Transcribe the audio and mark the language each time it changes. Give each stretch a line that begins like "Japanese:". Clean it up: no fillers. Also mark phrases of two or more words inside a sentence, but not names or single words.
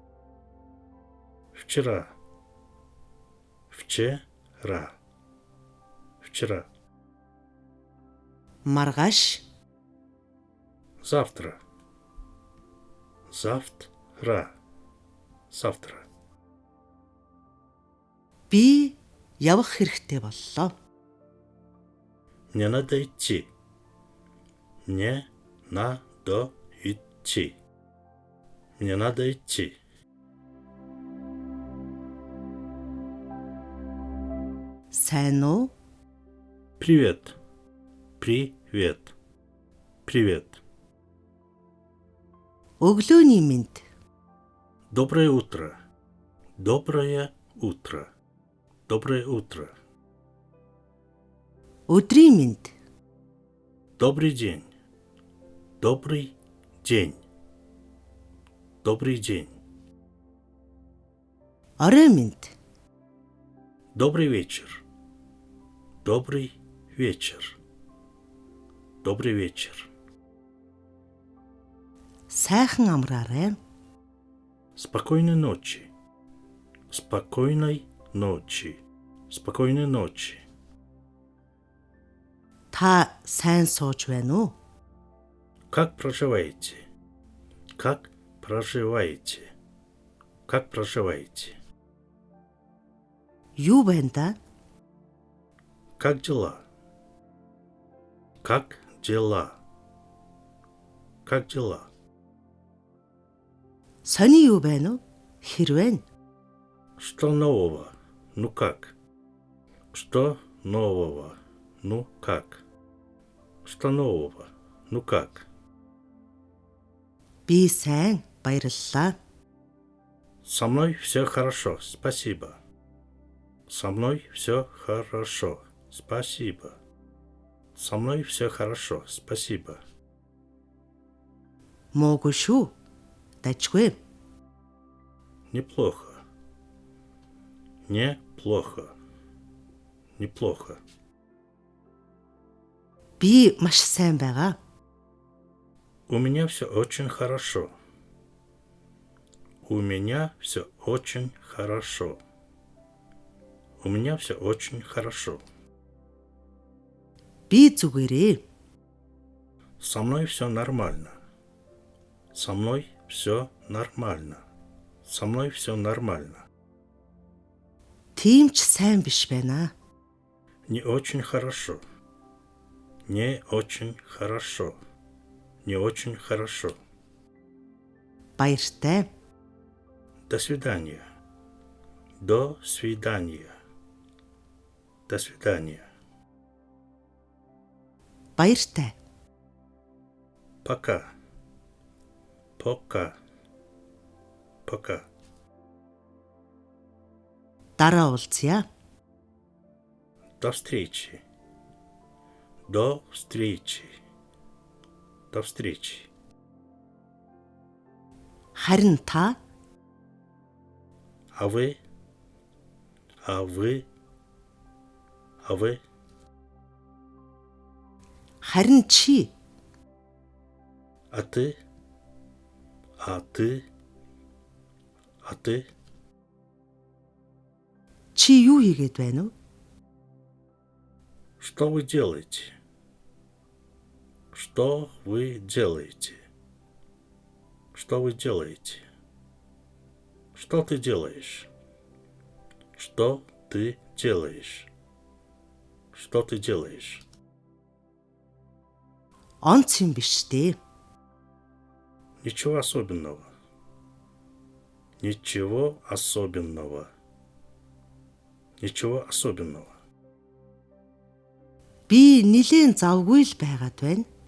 Russian: вчера, вчера, вчера,
Mongolian: маргааш,
Russian: завтра, завтра, завтра.
Mongolian: би явах хэрэгтэй боллоо.
Russian: Мне надо идти. Мне надо идти. Мне надо идти.
Mongolian: Сайн уу?
Russian: Привет. Привет. Привет.
Mongolian: Өглөөний мэнд,
Russian: Доброе утро. Доброе утро. Доброе утро.
Mongolian: өдрийн мэнд,
Russian: Добрый день. Добрый день. Добрый день.
Mongolian: орой мэнд,
Russian: Добрый вечер. Добрый вечер. Добрый вечер.
Mongolian: сайхан амраарай.
Russian: Спокойной ночи. Спокойной ночи. Спокойной ночи.
Mongolian: Та сайн сууж байна уу?
Russian: Как проживаете? Как проживаете? Как проживаете?
Mongolian: Юу байна да?
Russian: Как дела? Как дела? Как дела?
Mongolian: Сони юу байна уу? Хэрвэн,
Russian: Что нового? Ну как? Что нового? Ну как? Что нового? Ну как?
Mongolian: би сайн, баярлалаа.
Russian: Со мной все хорошо, спасибо. Со мной все хорошо, спасибо. Со мной все хорошо, спасибо.
Mongolian: Муугүй шүү. Дажгүй.
Russian: Неплохо. Неплохо. Неплохо.
Mongolian: Би маш сайн байгаа.
Russian: У меня все очень хорошо. У меня все очень хорошо. У меня все очень хорошо.
Mongolian: Би зүгээрээ.
Russian: Со мной все нормально. Со мной все нормально. Со мной все нормально.
Mongolian: Тийм ч сайн биш байна.
Russian: Не очень хорошо. Не очень хорошо. Не очень хорошо.
Mongolian: Баяртай.
Russian: До свидания. До свидания. До свидания.
Mongolian: Баяртай.
Russian: Пока. Пока. Пока.
Mongolian: Дараа уулзъя.
Russian: До встречи. До встречи. До встречи.
Mongolian: Харин та
Russian: А вы? А вы? А вы?
Mongolian: харин чи
Russian: А ты? А ты? А ты?
Mongolian: чи юу хийгээд байна вэ?
Russian: Что вы делаете? Что вы делаете? Что вы делаете? Что ты делаешь? Что ты делаешь? Что ты делаешь?
Mongolian: Онц юм биш дээ.
Russian: Ничего особенного. Ничего особенного. Ничего особенного.
Mongolian: Би нилээн завгүй л байгаад байна.